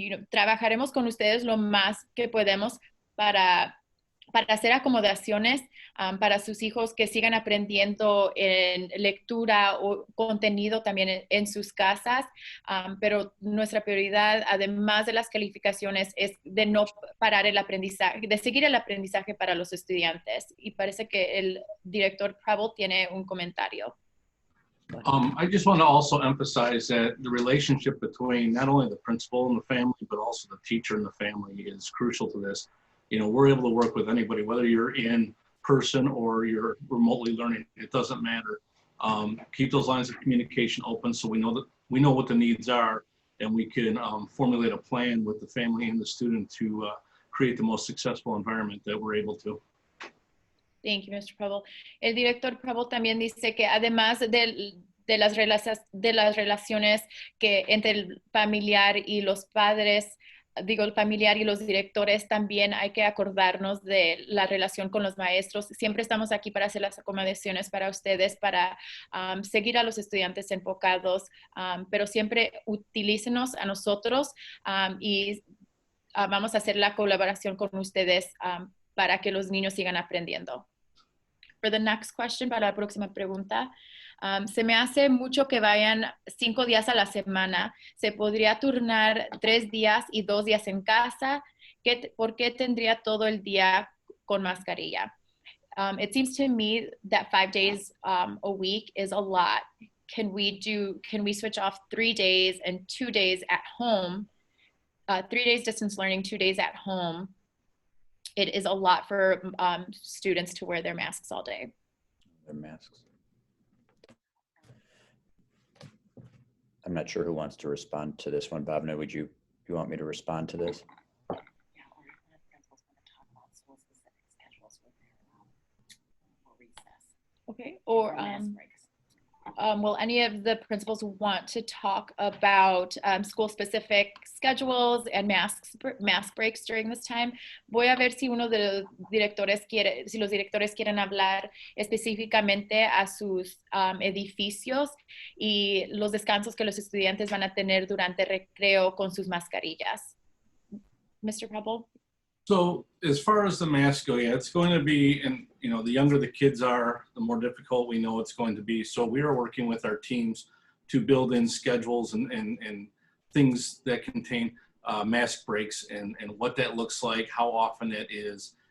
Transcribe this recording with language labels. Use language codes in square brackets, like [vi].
[es] Trabajaremos con ustedes lo más que podemos para hacer acomodaciones para sus hijos que sigan aprendiendo en lectura o contenido también en sus casas, pero nuestra prioridad, además de las calificaciones, es de no parar el aprendizaje, de seguir el aprendizaje para los estudiantes. Y parece que el director Preble tiene un comentario. [en] I just want to also emphasize that the relationship between not only the principal and the family, but also the teacher and the family is crucial to this. You know, we're able to work with anybody, whether you're in person or you're remotely learning, it doesn't matter. Keep those lines of communication open so we know what the needs are, and we can formulate a plan with the family and the student to create the most successful environment that we're able to. Thank you, Mr. Preble. [es] El director Preble también dice que además de las relaciones que entre el familiar y los padres, el familiar y los directores, también hay que acordarnos de la relación con los maestros. Siempre estamos aquí para hacer las acomodaciones para ustedes, para seguir a los estudiantes enfocados, pero siempre utilícenos a nosotros y vamos a hacer la colaboración con ustedes para que los niños sigan aprendiendo. [en] For the next question, [es] para la próxima pregunta, se me hace mucho que vayan 5 días a la semana. ¿Se podría turnar 3 días y 2 días en casa? ¿Por qué tendría todo el día con mascarilla? [en] It seems to me that 5 days a week is a lot. Can we switch off 3 days and 2 days at home? 3 days distance learning, 2 days at home. It is a lot for students to wear their masks all day. Their masks. I'm not sure who wants to respond to this one. Bhavna, you want me to respond to this? Yeah, or the principal's going to talk about school-specific schedules for recess. Okay, or mask breaks. will any of the principals want to talk about school-specific schedules and mask breaks during this time? [es] Voy a ver si uno de los directores quiere, si los directores quieren hablar específicamente a sus edificios y los descansos que los estudiantes van a tener durante recreo con sus mascarillas. [en] Mr. Preble? So as far as the masks go, yeah, it's going to be, and you know, the younger the kids are, the more difficult we know it's going to be. So we are working with our teams to build in schedules and things that contain mask breaks and what that looks like, how often it is.